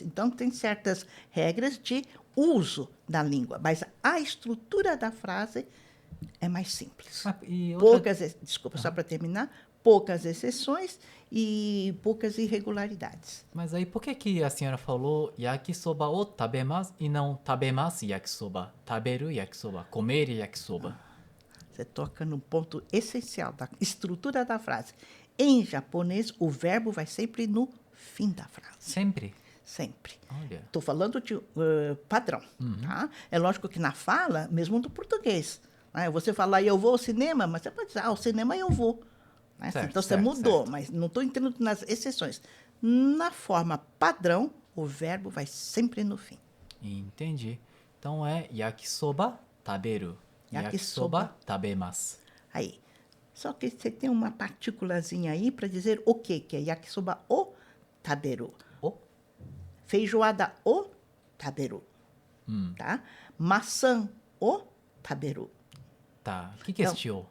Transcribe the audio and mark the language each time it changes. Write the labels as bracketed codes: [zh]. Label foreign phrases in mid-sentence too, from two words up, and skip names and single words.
[pt] Então, tem certas regras de uso da língua, mas a estrutura da frase é mais simples. E outra... Desculpa, só para terminar, poucas exceções e poucas irregularidades. Mas aí por que a senhora falou [ja] yakisoba o tabemasu [pt] e não [ja] tabemasu yakisoba? Taberu yakisoba, [pt] comer yakisoba. Você toca no ponto essencial da estrutura da frase. Em japonês, o verbo vai sempre no fim da frase. Sempre? Sempre. Olha. Estou falando de padrão. Tá? É lógico que na fala, mesmo do português. Né? Você falar eu vou ao cinema, mas você pode dizer, ao cinema eu vou. Né? Certo, Então você certo, mudou, certo. mas não estou entrando nas exceções. Na forma padrão, o verbo vai sempre no fim. Entendi. Então é [ja] yakisoba taberu. [pt] Yakisoba. Tabemasu. Aí. Só que você tem uma partículazinha aí para dizer o quê? Que é [ja] yakisoba o taberu. [pt] O? [ja] Feijoada o taberu. Tá? Maçã o taberu. [pt] Tá. O que é Então, este o?